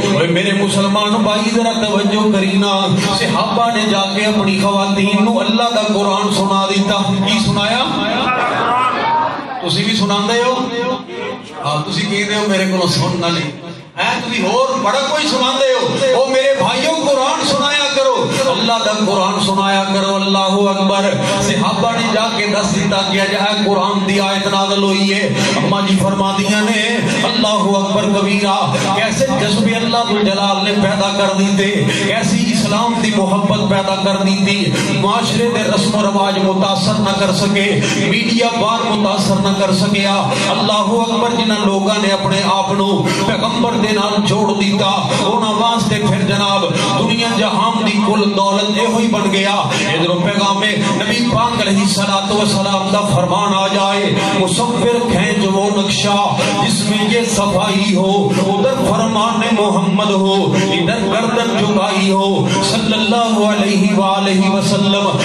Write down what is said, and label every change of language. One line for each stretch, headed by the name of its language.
Punjabi: اوے میرے مسلمان بھائی ذرا توجہ کرینا. صحابہ نے جا کے اپنی خواتین نو اللہ دا قرآن سنا دیتا. کی سنایا؟ تسی بھی سناندے ہو؟ ہاں تسی کہندے ہو میرے کو سننا نہیں ہے تسی اور بڑا کوئی سناندے ہو. او میرے بھائیوں قرآن سنایا کرو اللہ دا قرآن سنایا کرو.
Arabic: اللہ اکبر.
Punjabi: صحابہ نے جا کے دس دیتا کہ اج قرآن دی آیت نازل ہوئی ہے. اما جی فرما دیا نے
Arabic: اللہ اکبر کبیرہ.
Punjabi: کیسے جذبے اللہ جلال نے پیدا کر دیتے, کیسی اسلام دی محبت پیدا کر دیتی. معاشرے دے رسم و رواج متاثر نہ کر سکے, میڈیا بار متاثر نہ کر سکیا. اللہ اکبر. جنہاں لوگاں نے اپنے آپ نو پیغمبر دے نال جوڑ دیتا انہاں واسطے پھر جناب دنیا جہان دی کل دولت یہ ہوئی بن گیا. ادھر پیغام نبی پاک علیہ الصلوۃ والسلام دا فرمان آ جائے
Urdu: مصور کھینچ وہ نقشہ جس میں یہ صفائی ہو, ادھر فرمان محمد ہو, ادھر گردن جھکائی ہو
Arabic: صلی اللہ علیہ وآلہ وسلم.